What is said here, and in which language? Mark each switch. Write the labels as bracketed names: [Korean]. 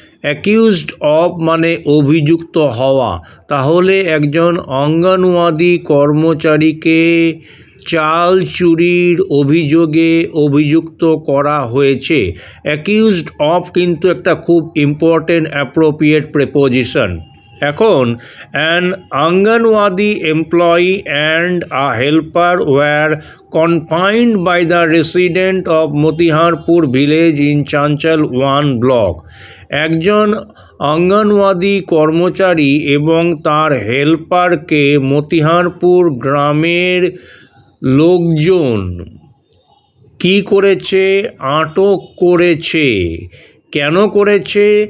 [Bangla] Accused of মানে অভিযুক্ত হওয়া, তাহলে একজন অঙ্গনওয়াদি কর্মচারীকে চাল চুরির অভিযোগে অভিযুক্ত করা হয়েছে। অ্যাকিউজড অফ কিন্তু একটা খুব ইম্পর্টেন্ট অ্যাপ্রোপ্রিয়েট প্রেপোজিশন। [English] এখন an Anganwadi employee and a helper were confined by the resident of Motiharpur village in Chanchal 1 block. [Bangla] একজন অঙ্গনওয়াদি কর্মচারী এবং তার হেল্পারকে মতিহারপুর গ্রামের লোকজন কি করেছে? আটক করেছে। কেন করেছে?